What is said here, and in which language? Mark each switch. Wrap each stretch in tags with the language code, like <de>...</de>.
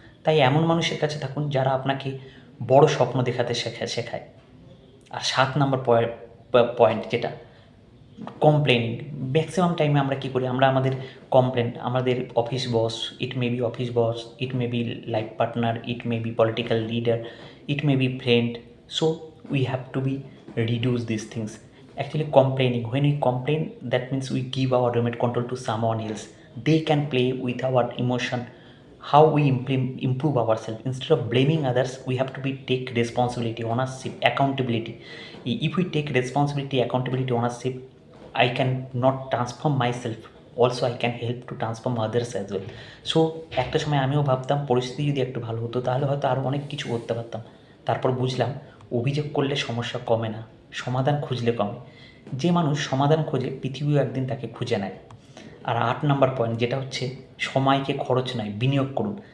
<bn>তাই এমন মানুষের কাছে থাকুন যারা আপনাকে বড় স্বপ্ন দেখাতে শেখায়। আর 7 নম্বর পয়েন্ট যেটা, কমপ্লেনিং। ম্যাক্সিমাম টাইমে আমরা কী করি, আমরা আমাদের কমপ্লেন, আমাদের office boss,</bn> <en>It may be office boss, it may be life partner, it may be political leader, it may be friend. So we have to be reduce these things. Actually complaining, when we complain, that means we give our remote control to someone else. They can play with our emotion, how we improve ourselves. Instead of blaming others, we have to be take responsibility, ownership, accountability. If we take responsibility, accountability, ownership, I can not transform myself, also I can help to transform others as well.</en> <bn>So একটা সময় আমিও ভাবতাম পরিস্থিতি যদি একটু ভালো হতো তাহলে হয়তো আরও অনেক কিছু করতে পারতাম। তারপর বুঝলাম অভিযোগ করলে সমস্যা কমে না, সমাধান খুঁজলে কমে। যে মানুষ সমাধান খোঁজে পৃথিবীও একদিন তাকে খুঁজে নেয়। আর 8 নম্বর পয়েন্ট যেটা হচ্ছে সময়কে খরচ নয় বিনিয়োগ করুন।</bn>